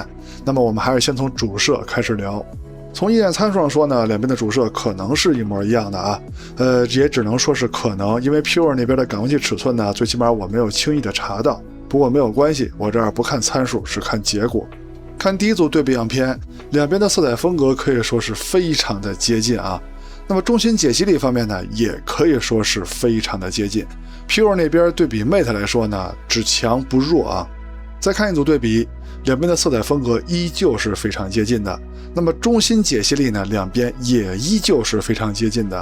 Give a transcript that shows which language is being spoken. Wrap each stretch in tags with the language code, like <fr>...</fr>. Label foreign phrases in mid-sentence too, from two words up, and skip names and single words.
<zh>那麼我們還是先從主攝開始聊。從一眼參數上說呢，兩邊的主攝可能是一模一樣的啊。也只能說是可能，因為 Puro 那邊的感光器尺寸呢，最起碼我沒有輕易的查到。不過沒有關係，我這兒不看參數，只看結果。看第一組對比樣片，兩邊的色彩風格可以說是非常的接近啊。那麼中心解析力方面呢，也可以說是非常的接近。Puro 那邊對比 Mate 來說呢，只強不弱啊。再看一組對比，兩邊的色彩風格依舊是非常接近的。那麼中心解析力呢，兩邊也依舊是非常接近的。</zh>